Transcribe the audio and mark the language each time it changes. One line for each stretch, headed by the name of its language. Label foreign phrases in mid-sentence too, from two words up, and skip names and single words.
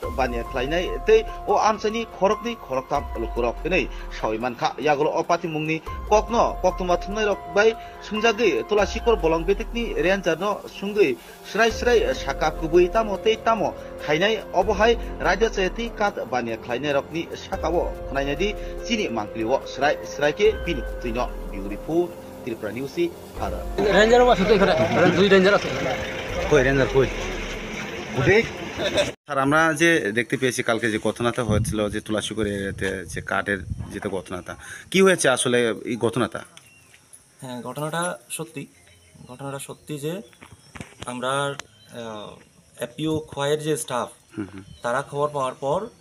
Kok Borok: bania khlainai te o amsani khorokni khoroktam lukurok nei sawiman kha yagolo opati mungni Koktuma thumnairok bai sungjagi Tulashikor bolong bedekni renjarno sungai Serai saka kubui tamo te tamo khainai obohai raja sayati kat bania khlainerokni sakabo khnainya di sini mangkliwo serai ke bini tino beautiful Tripura News Bharat
Bangla: রেঞ্জার বা শুধু এখানে দুই রেঞ্জার আছে কই রেঞ্জার কই উঠে স্যার আমরা যে দেখতে পেয়েছি কালকে যে ঘটনাটা হয়েছিল যে তুলাশিকর এরিয়াতে যে কাঠের যেটা ঘটনাটা কি হয়েছে আসলে এই ঘটনাটা হ্যাঁ ঘটনাটা সত্যি যে আমরা এপিও খোয়াইয়ের যে স্টাফ তারা খবর পাওয়ার পর